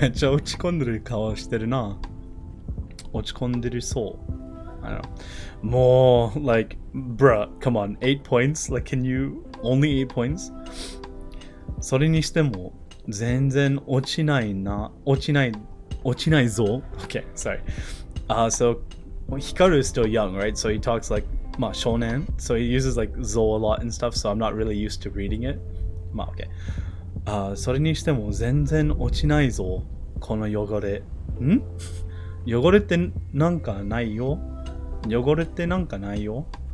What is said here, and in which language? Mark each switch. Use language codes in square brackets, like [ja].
[ja] めっちゃ落ち込んでる顔してるな。落ち込んでるそう。 [en] I don't know. More like, bruh, come on, 8 points. Like, can you Only 8 points? [ja] それにしても全然落ちないな。落ちないぞ. [en] Okay, sorry. So Hikaru is still young, right? So he talks like shonen. So he uses like zo a lot and stuff, so I'm not really used to reading it. Okay. [ja] それにしても全然落ちないぞ。この汚れ。汚れってなんかないよ。汚れってなんかないよ。